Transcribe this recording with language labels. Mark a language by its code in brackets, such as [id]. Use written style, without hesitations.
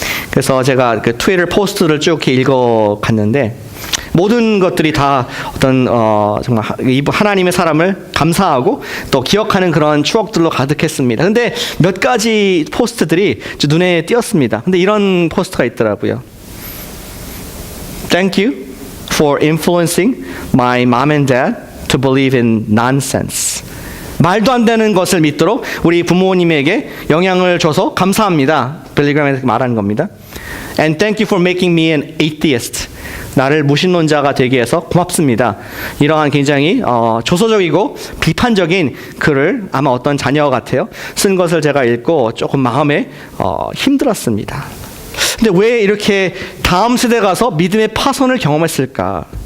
[ko] 그래서 제가 그 트위터 포스트를 쭉 이렇게 읽어갔는데 모든 것들이 다 어떤 정말 하나님의 사람을 감사하고 또 기억하는 그런 추억들로 가득했습니다. 근데 몇 가지 포스트들이 눈에 띄었습니다. 근데 이런 포스트가 있더라고요. [en] Thank you for influencing my mom and dad to believe in nonsense. [ko] 말도 안 되는 것을 믿도록 우리 부모님에게 영향을 줘서 감사합니다. 빌리 그레이엄이 말하는 겁니다. [en] And thank you for making me an atheist. [ko] 나를 무신론자가 되게 해서 고맙습니다. 이러한 굉장히 조소적이고 비판적인 글을 아마 어떤 자녀 같아요. 쓴 것을 제가 읽고 조금 마음에 힘들었습니다. 근데 왜 이렇게 다음 세대 가서 믿음의 파선을 경험했을까?